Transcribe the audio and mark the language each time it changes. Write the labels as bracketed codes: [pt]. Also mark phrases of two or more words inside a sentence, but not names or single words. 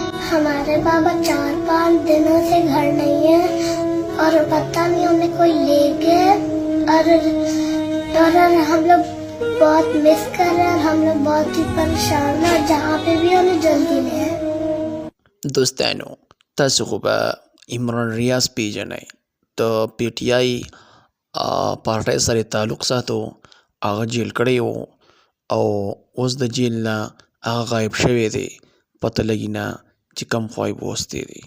[hi] हमारे बाबा 4-5 दिनों से घर नहीं है और पता नहीं उन्हें कोई ले गए और हम लोग बहुत मिस कर रहे हैं और हम लोग बहुत ही परेशान हैं और जहाँ पे भी उन्हें जल्दी ले आए। [ps] दोस्तانو تاسو خو به عمران ریاض پیژنئ د پی ټی آی پارټۍ سره تعلق ساتو. هغه جیل کړی و او اوس د جیل نه هغه غایب شوی دی، پته لګي نه چې کوم خوا یې بوستی دی.